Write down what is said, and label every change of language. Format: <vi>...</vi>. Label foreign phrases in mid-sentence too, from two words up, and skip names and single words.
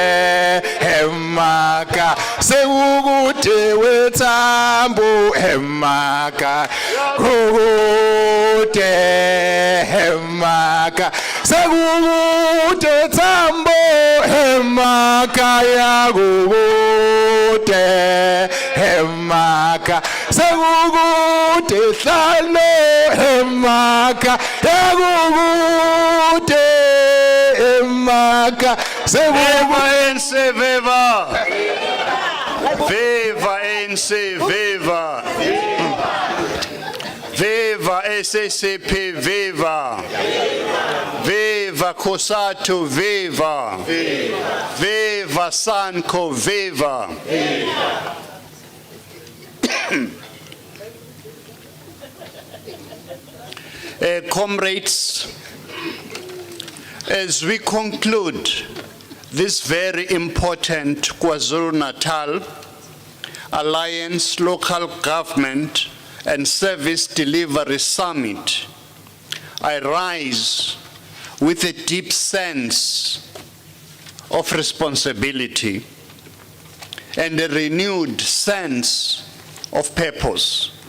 <zu>emaka sekukude wethambo emaka kukude emaka sekukude thambo emaka yakukude emaka sekukude hlalo emaka yakukude emaka</zu> <en>Viva ANC, viva! Viva ANC, viva! Viva SSCP, viva! Viva COSATU, viva! Viva SANCO, viva! Comrades, as we conclude this very important KwaZulu-Natal Alliance Local Government and Service Delivery Summit, I rise with a deep sense of responsibility and a renewed sense of purpose.</en>